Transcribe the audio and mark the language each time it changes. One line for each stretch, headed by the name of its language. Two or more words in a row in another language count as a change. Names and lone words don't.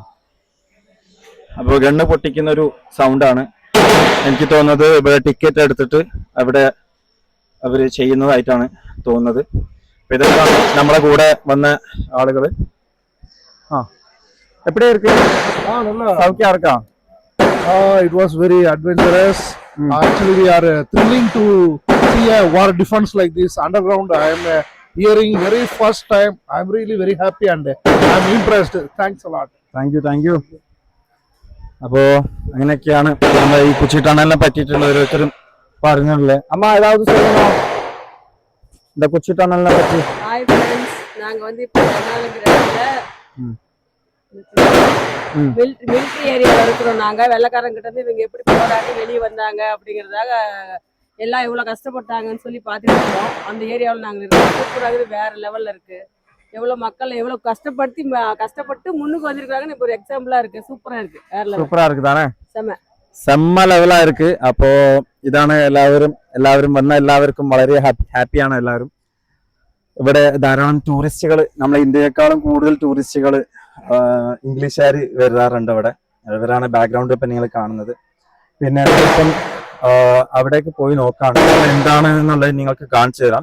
Malayalam: അപ്പോൾ ഗണ്ണ് പൊട്ടിക്കുന്ന ഒരു സൗണ്ടാണ് എനിക്ക് തോന്നുന്നത്. ഇവിടെ ടിക്കറ്റ് എടുത്തിട്ട് അവിടെ അവര് ചെയ്യുന്നതായിട്ടാണ് തോന്നുന്നത്. അപ്പൊ ഇതൊക്കെയാണ് നമ്മളെ കൂടെ വന്ന ആളുകള്.
Tamil: எப்படி இருக்கு?
Malayalam: സൗഖ്യം ആർക്കാ?
English: It was very adventurous. Actually, we are thrilling to see a war defense like this underground. I am hearing very first time. I am really very happy and I am impressed. Thanks a lot. thank you.
Malayalam: അപ്പോ അങ്ങനെയൊക്കെയാണ് നമ്മൾ ഈ കൊച്ചി ടണലിനെ പറ്റിയിട്ടുള്ള ഓരോരുത്തരും പറഞ്ഞിട്ടുള്ളത്. അമ്മ ഏതാവത്
Tamil: சொல்லணுமா இந்த கொச்சி டனல்നെ பற்றி? ஹாய் ஃப்ரெண்ட்ஸ், நாங்க வந்து இப்போ மிலிட்டரி ஏரியாவில் இருக்கிறோம். நாங்க வெள்ளக்காரங்கிட்ட இருந்து இவங்க எப்படி போராடி வெளியே வந்தாங்க அப்படிங்கிறதாக எல்லாம் எவ்வளவு கஷ்டப்பட்டாங்கன்னு சொல்லி பார்த்துட்டு இருக்கோம். அந்த ஏரியாவில் நாங்கள் இருக்கோம். சூப்பராக வேற லெவல்ல இருக்கு. எவ்வளவு மக்கள் எவ்வளவு கஷ்டப்பட்டு முன்னுக்கு வந்திருக்காங்கன்னு இப்போ ஒரு எக்ஸாம்பிளா இருக்கு. சூப்பரா இருக்கு. வேற லெவல். സൂപ്പറാ இருக்கு தானே? செம்ம ലെവലാ இருக்கு.
Malayalam: അപ്പോ ഇതാണ് എല്ലാവരും വന്ന എല്ലാവർക്കും വളരെ ഹാപ്പിയാണ് എല്ലാവരും. ഇവിടെ ധാരാളം ടൂറിസ്റ്റുകൾ, നമ്മളെ ഇന്ത്യയെക്കാളും കൂടുതൽ ടൂറിസ്റ്റുകൾ ഇംഗ്ലീഷുകാർ വരാറുണ്ട് ഇവിടെ. ഇവരാണ് ബാക്ക്ഗ്രൗണ്ട് ഇപ്പം നിങ്ങൾ കാണുന്നത്. പിന്നെ ഇപ്പം അവിടേക്ക് പോയി നോക്കാണ് എന്താണ് എന്നുള്ളത് നിങ്ങൾക്ക് കാണിച്ചു തരാം.